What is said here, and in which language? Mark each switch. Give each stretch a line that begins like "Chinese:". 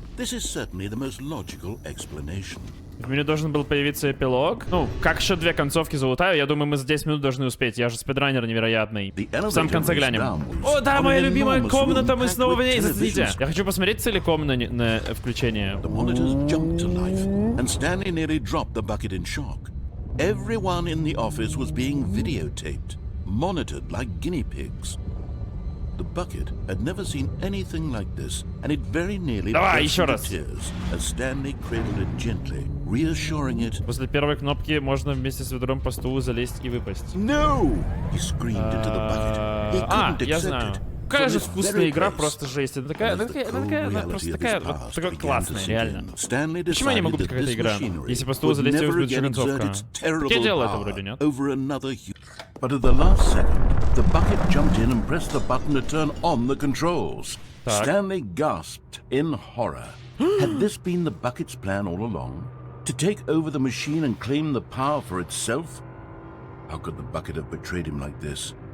English: This is certainly the most logical explanation.
Russian: В меню должен был появиться эпилог. Ну, как еще 2 концовки залутаю, я думаю, мы за 10 минут должны успеть. Я же спидранер невероятный. В самом конце глянем. О, да, моя любимая комната, мы снова в ней. Зацените. Я хочу посмотреть целиком на включение.
English: The monitors jumped to life, and Stanley nearly dropped the bucket in shock. Everyone in the office was being videotaped, monitored like guinea pigs. The bucket had never seen anything like this, and it very nearly burst into tears as Stanley cradled it gently, reassuring it.
Russian: После первой кнопки можно вместе с ведром по стулу залезть и выпасть.
English: No! He screamed into the bucket. He couldn't
Russian: я
English: accept
Russian: знаю.
English: it.
Russian: Какая же вкусная игра, просто жесть. Это такая, просто такая, вот, такая классная, реально. Почему я не могу быть какая-то игра, если по стулу залезть и будет концовка? Я делал это вроде, нет?
English: But at the last second, the bucket jumped in and pressed the button to turn on the controls. Stanley gasped in horror. Had this been the bucket's plan all along? To take over the machine and claim the power for itself? How could the bucket have betrayed him like this?